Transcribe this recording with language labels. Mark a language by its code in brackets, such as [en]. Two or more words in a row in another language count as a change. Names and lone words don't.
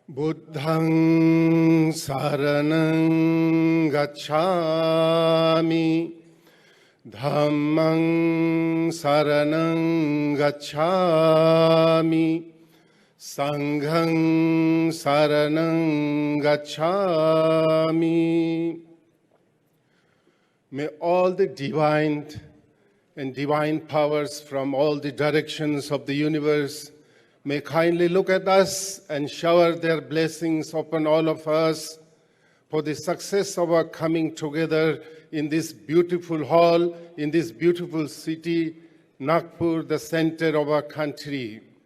[pi] Buddhaṃ saraṇaṃ gacchāmi, Dhammaṃ saraṇaṃ gacchāmi, Saṅghaṃ saraṇaṃ gacchāmi. [en] May all the divine and divine powers from all the directions of the universe may kindly look at us and shower their blessings upon all of us for the success of our coming together in this beautiful hall, in this beautiful city, Nagpur, the center of our country.